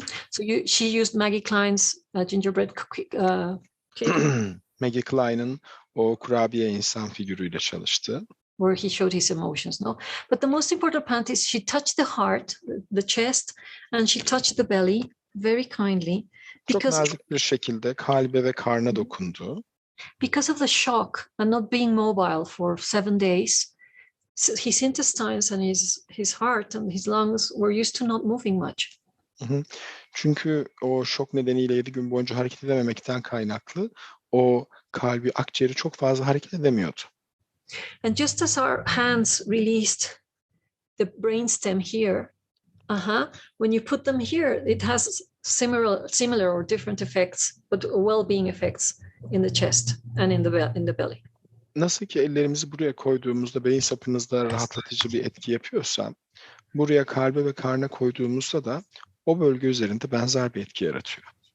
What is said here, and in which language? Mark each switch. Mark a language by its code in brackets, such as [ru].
[en] So she used Maggie Klein's gingerbread cake. [tr] Maggie Klein'in o kurabiye insan figürüyle çalıştı. [en] Where he showed his emotions, no? But the most important part is she touched the heart, the chest, and she touched the belly very kindly. [tr] Çok nazik bir şekilde kalbe ve karna dokundu. [en] Because of the shock and not being mobile for 7 days, his intestines and his heart and his lungs were used to not moving much. [tr] Çünkü o şok nedeniyle 7 gün boyunca hareket edememekten kaynaklı o kalbi, akciğeri çok fazla hareket edemiyordu. [en] And just as our hands released the brainstem here, when you put them here, it has similar or different effects, but well-being effects in the chest and in the belly. [tr] Nasıl ki ellerimizi buraya koyduğumuzda beyin sapımızda rahatlatıcı bir etki yapıyorsa, buraya kalbe ve karna koyduğumuzda da o bölge üzerinde benzer bir etki yaratıyor.